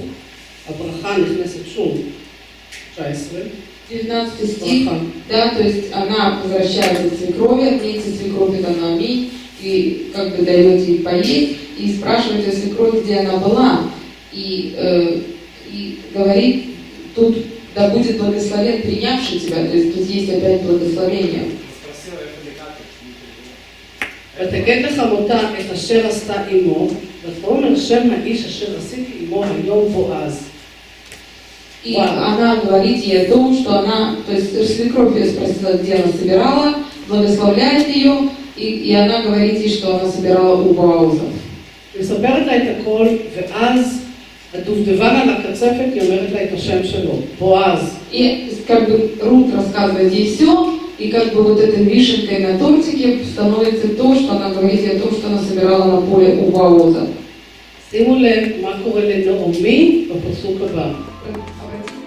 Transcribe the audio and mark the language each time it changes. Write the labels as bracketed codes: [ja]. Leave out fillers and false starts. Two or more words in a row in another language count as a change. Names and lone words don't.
[he] הברכה נכנסת שוב, 19. [ru] 19 стих, да, то есть она возвращается к свекрови, отметьте свекровь это на аминь, и как бы дает ей поесть, и спрашивает ее свекровь, где она была, и говорит, тут да будет благословен принявший тебя, то есть тут есть опять благословение. [he] ותגד לחמותה את אשר עשתה עמו, ותאמר שם האיש אשר עשיתי עמו היום בועז. [ru] И она говорит ей о том, что она, то есть свекровь ее спросила, где она собирала, благословляет ее, и она говорит ей, что она собирала у Боаза. [he] מספרת לה את הכל, ואז הדובדבן על הקצפת, היא אומרת לה את השם שלו, בועז. [ru] И как бы Рут рассказывает ей все, и как бы вот этой вишенкой на тортике становится то, что она говорит ей о том, что она собирала на поле у Боаза. [he] שימו לב מה קורה לנעמי בפסוק הבא.